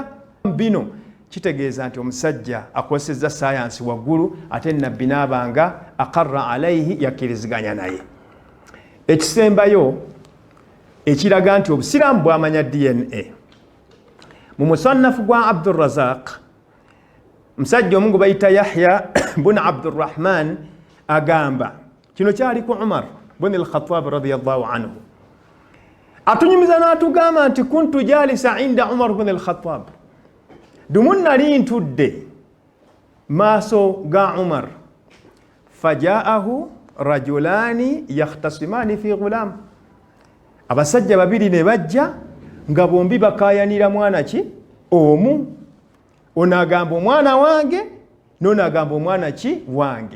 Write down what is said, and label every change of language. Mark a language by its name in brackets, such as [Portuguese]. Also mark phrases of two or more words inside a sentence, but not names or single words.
[Ganda] Bino kitegeeza nti omusajja akozesezza sayansi waggulu, ate nabbi n'abanga [Arabic] أقره عليه, [Ganda] yakkiriziganya naye. Ekisembayo ekiraga nti obusiraamu bwamanya DNA, mu musannafu gwa Abdurrazaq, musajja omu gwe bayita Yahya bun Abdurrahman agamba, kino kyali ku Umar bun al-Khattab [Arabic] رضي الله عنه, [Ganda] atunyumiza n'atugamba nti [Arabic] كنت جالسا عند [Ganda] Umar bun al-Khattab, dumu nali ntudde maaso ga Umar, [Arabic] فجاءه رجلان يختصمان في غلام, [Ganda] abasajja babiri ne bajja nga bombi bakayanira mwana ki omu, ono agamba omwana wange n'ono agamba omwana ki wange.